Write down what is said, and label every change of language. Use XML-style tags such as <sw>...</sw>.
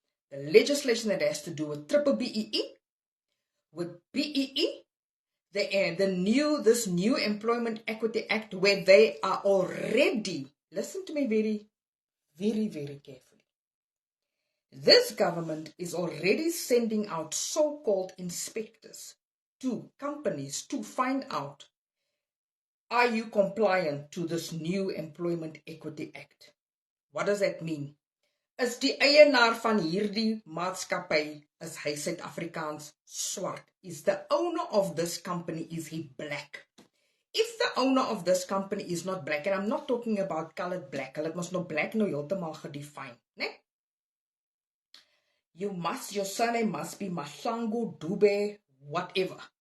<en>The legislation that has to do with triple BEE, with BEE, this new Employment Equity Act, where they are already, listen to me very, very, very carefully. This government is already sending out so-called inspectors to companies to find out, are you compliant to this new Employment Equity Act? What does that mean?</en> <af>Is die eienaar van hierdie maatskappy, is hy Suid-Afrikaans swart?</af> <en>Is the owner of this company, is he black? If the owner of this company is not black, and I'm not talking about colored black,</en> <af>hulle must no black no heeltemal gedefine, né?</af> <en>Your surname must be Mahlangu, Dube, whatever.</en>